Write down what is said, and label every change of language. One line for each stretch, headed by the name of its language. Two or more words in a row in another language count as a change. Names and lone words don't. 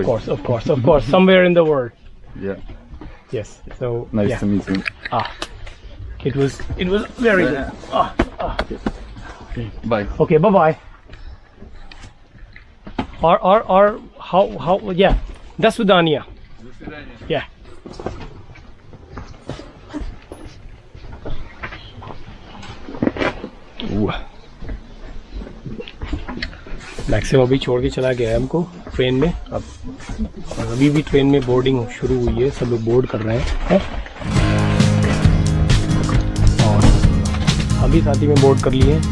English: of course. Somewhere in the world. Yeah, Yes. So nice yeah. to meet you. It was very good. Bye. Okay, bye bye. Or how yeah.
Russian: До свидания. Yeah.
Hindi: मैक्सिमम अभी छोड़ के चला गया है हमको ट्रेन में। अब अभी भी ट्रेन में बोर्डिंग शुरू हुई है, सब लोग बोर्ड कर रहे हैं और हम भी साथी में बोर्ड कर लिए हैं।